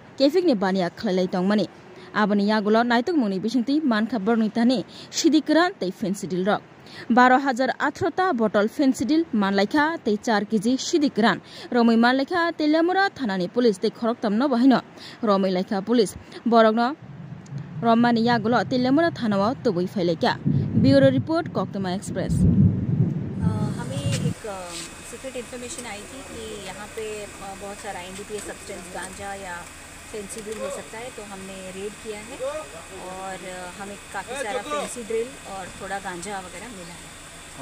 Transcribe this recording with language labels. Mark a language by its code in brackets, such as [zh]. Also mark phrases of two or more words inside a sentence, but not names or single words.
[trp] kefik ni bania khlailai tongmani abani yagulo naitok mungni bisingti mankha borni tani sidikran tei fensidil rok 12,018 ta botol fensidil manlaikha tei 4 kg sidikran romoi manlaikha telemura thanani police tei khoroktam no bahino romoi laikha police borogno Romani yagulo telemura thanao toboi failekya [en] Bureau report [trp] कोकतमा एक्सप्रेस। [hi] हमें एक [en] secret information [hi] आई थी कि यहाँ पे बहुत सारा [en] NDPS substance [hi] गांजा या फेंसिडिल हो सकता है, तो हमने रेड किया है और हमें काफ़ी सारा फेंसिडिल और थोड़ा गांजा वगैरह मिला है।